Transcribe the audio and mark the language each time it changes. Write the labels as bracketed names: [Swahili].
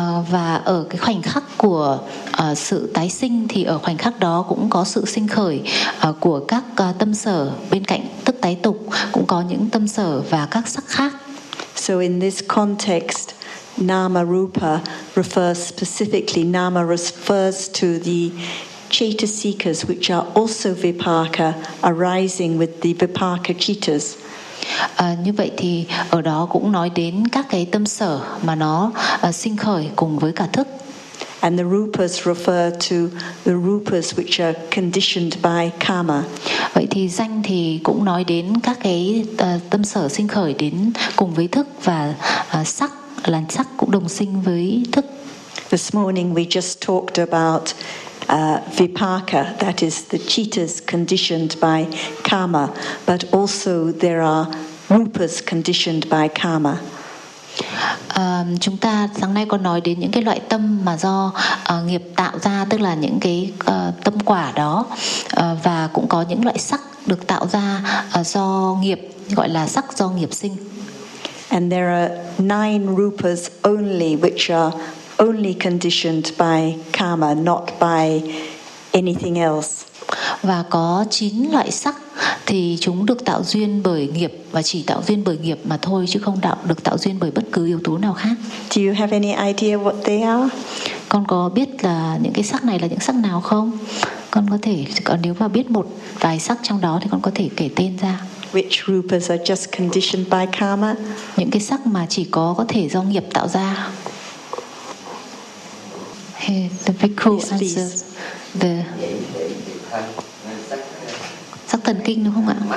[Vietnamese] Và ở cái khoảnh khắc của sự tái sinh thì ở khoảnh khắc đó cũng có sự sinh khởi của các tâm sở bên cạnh thức tái tục, cũng có những tâm sở và các sắc khác. [English] So in this context, nama rupa refers specifically, nama refers to the chaitasikas which are also vipaka arising with the vipaka cittas. [Vietnamese] Như vậy thì ở đó cũng nói đến các cái tâm sở mà nó sinh khởi cùng với cả thức. [English] And the rupas refer to the rupas which are conditioned by karma. [Vietnamese] Vậy thì danh thì cũng nói đến các cái tâm sở sinh khởi đến cùng với thức, và sắc là sắc cũng đồng sinh với thức. [English] This morning we just talked about vipaka, that is the cittas conditioned by karma, but also there are rupas conditioned by karma. [Vietnamese] Chúng ta sáng nay có nói đến những cái loại tâm mà do nghiệp tạo ra, tức là những cái tâm quả đó, và cũng có những loại sắc được tạo ra do nghiệp, gọi là sắc do nghiệp sinh. [English] And there are 9 rupas only, which are only conditioned by karma, not by anything else. [Vietnamese] Và có 9 loại sắc thì chúng được tạo duyên bởi nghiệp, và chỉ tạo duyên bởi nghiệp mà thôi, chứ không được tạo duyên bởi bất cứ yếu tố nào khác. [English] Do you have any idea what they are? [Vietnamese] Con có biết là những cái sắc này là những sắc nào không? Con có thể, nếu mà biết một vài sắc trong đó thì con có thể kể tên ra. [English] Which rupas are just conditioned by karma? [Vietnamese] Những cái sắc mà chỉ có thể do nghiệp tạo ra. [English] Hey, the bhikkhu answers the [Vietnamese] sắc thần kinh, đúng không ạ?